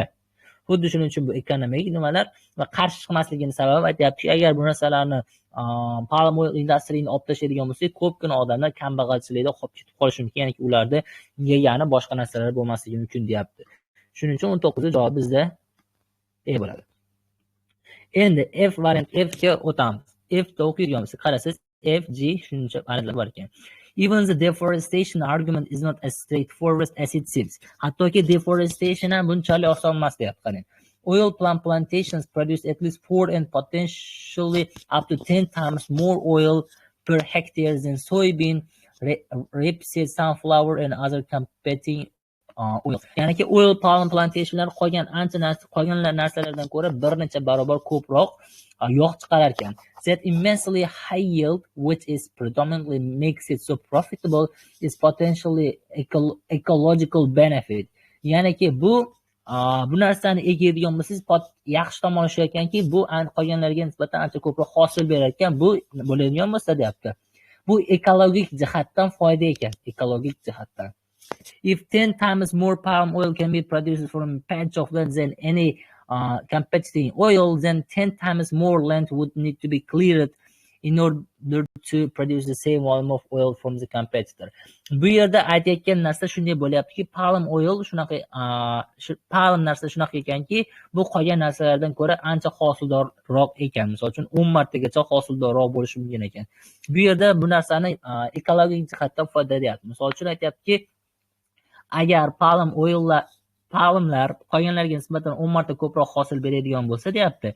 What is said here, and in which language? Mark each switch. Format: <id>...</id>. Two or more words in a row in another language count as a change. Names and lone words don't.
<uz>Xuddi shuning uchun bu ekonomik nimalar va qarshi chiqmasligini sababi aytyapti, agar bu narsalarni</uz> <en>palm oil industryni</en> <uz>olib tashlaydigan bo'lsak, ko'pgina odamlar kambag'alchilikda qolib ketib qolishi mumkin, ya'ni ularda yegani boshqa narsalar bo'lmasligi mumkin deyapti. Shuning uchun 19 javob bizda E bo'ladi. Endi F variant F ga o'tamiz. F da o'qiydigan bo'lsak, qarasangiz F, G shuncha variantlar bor ekan.</uz> <en>Even the deforestation argument is not as straightforward as it seems.</en> <uz>Hattoki deforestation ham bunchalik oson emas deyapti, qarang.</uz> <en>Oil palm plantations produce at least 4 and potentially up to 10 times more oil per hectare than soybean, rapeseed, sunflower and other competing oil.</en> <uz>Ya'niki</uz> <en>oil palm plantationlar</en> <uz>qolgan narsalardan ko'ra bir necha barobar ko'proq yog' chiqarar ekan.</uz> <en>That immensely high yield, which is predominantly makes it so profitable, is potentially ecological benefit.</en> <uz>Ya'niki bu narsani ekadigan bo'lsangiz yaxshi tomoni shu ekanki, bu qolganlarga nisbatan ancha ko'proq hosil berar ekan. Bu bo'ladigan bo'lsa deyapti. Bu ekologik jihatdan foyda ekan, ekologik jihatdan.</uz> <en>If 10 times more palm oil can be produced from a patch of land than any competing oil, then 10 times more land would need to be cleared in order to produce the same volume of oil from the competitor.</en> <uz>Bu yerda aytayotgan narsa shunday bo'lyaptiki,</uz> <en>palm oil</en> <uz>palm narsa shunaqa ekanki, bu qolgan narsalardan ko'ra ancha hosildorroq ekan. Misol uchun 10 martagacha hosildorroq bo'lishi mumkin ekan. Bu yerda bu narsani ekologik jihatdan foyda deyapti. Misol uchun aytayaptiki, agar palmlar qolganlarga nisbatan 10 marta ko'proq hosil beradigan bo'lsa deyapti.</uz>